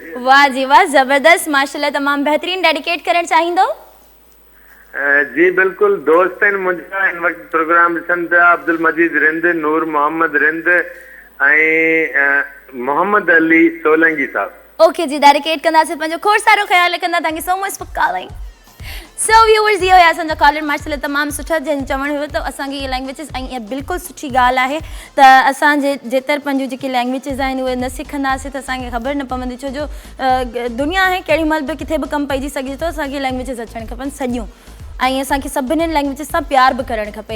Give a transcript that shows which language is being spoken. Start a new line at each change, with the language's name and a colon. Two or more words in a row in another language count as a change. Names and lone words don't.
Sindhi: वाह जी वाह ज़बरदस्त माशाल्लाह तमामु बहितरीन डेडिकेट करणु चाहींदो जी बिल्कुलु दोस्त आहिनि मुंहिंजा हिन वक़्तु प्रोग्राम ॾिसनि था अब्दुल मजीद रिंद नूर मोहम्मद रिंद ऐं मोहम्मद अली सोलंगी साहब ओके जी डेडिकेट कंदासीं पंहिंजो खोड़ सारो ख़्यालु रखंदा
English: thank you so much for calling so viewers
Sindhi: इहो आहे असांजा कॉलर माशाल्लाह तमामु सुठा जंहिं चवणु हुयो त असांखे इहे लैंग्वेजिस ऐं इहा बिल्कुलु सुठी ॻाल्हि आहे त असांजे जेतर पंहिंजूं जेके लैंग्वेजिस आहिनि उहे न सिखंदासीं त असांखे ख़बर न पवंदी छो जो दुनिया आहे केॾी महिल बि किथे बि कमु पइजी सघे थो असांखे लैंग्वेजिस अचणु खपनि सॼियूं ऐं असांखे सभिनी लैंग्वेजिस सां प्यार बि करणु खपे।